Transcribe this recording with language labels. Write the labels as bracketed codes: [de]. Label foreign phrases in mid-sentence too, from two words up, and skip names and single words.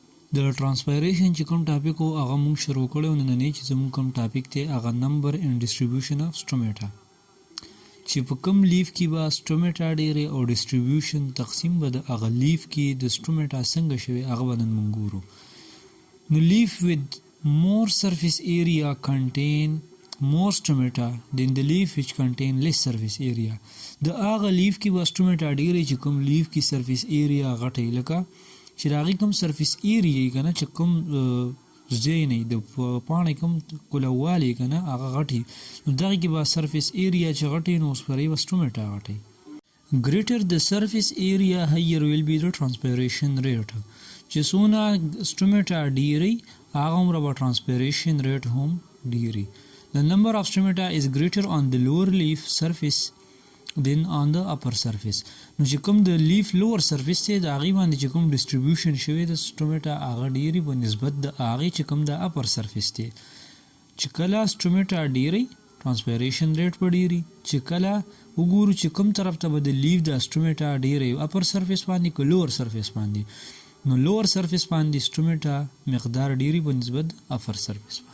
[ps] د ټرانسپایریشن چې کوم ټاپک و هغه مونږ شروع کړی و. نننی چې زموږ کوم ټاپک دی هغه [en] number and distribution of stomata, [ps] چې په کوم لیف کې به سټومیټا ډیرې او ډسټریبیوشن تقسیم به د هغه لیف کې د سټومیټا څنګه شوی هغه به نن مونږ ګورو. [en] نو لیف with more surface area contain more stomata than the leaf which contain less surface area. [ps] د هغه لیف کې به سټومیټا ډیرې چې کوم لیف کې [en] surface area [ps] غټی، لکه چې د هغې کوم [en] surface area [ps] یې که نه چې کوم ځای نه د پاڼې کوم کولوالی یې که نه هغه غټي، نو دغې کې به [en] surface area [ps] چې غټي نو اوس پر یې به سټومیټا غټي. [en] greater the surface area higher will be the transpiration rate. [ps] چې څونه سټومیټا ډیری هغه عمره به [en] transpiration rate [ps] هم ډیری. [en] The number of stomata is greater on the lower leaf surface than on the upper surface. [ps] نو چې کوم د لیف [en] lower surface [ps] دی د هغې باندې چې کوم ډسټریبیوشن شوی د سټومیټا هغه ډیری په نسبت د هغې چې کوم د [en] upper surface [ps] دی. چې کله سټومیټا ډیری [en] transpiration rate [ps] به ډیری، چې کله وګورو چې کوم طرف ته به د لیف د سټومیټا ډیری [en] upper surface [ps] باندې که [en] lower surface [ps] باندې، نو [en] lower surface [ps] باندې سټومیټا مقدار ډیری په نسبت [en] upper surface [ps] باندې.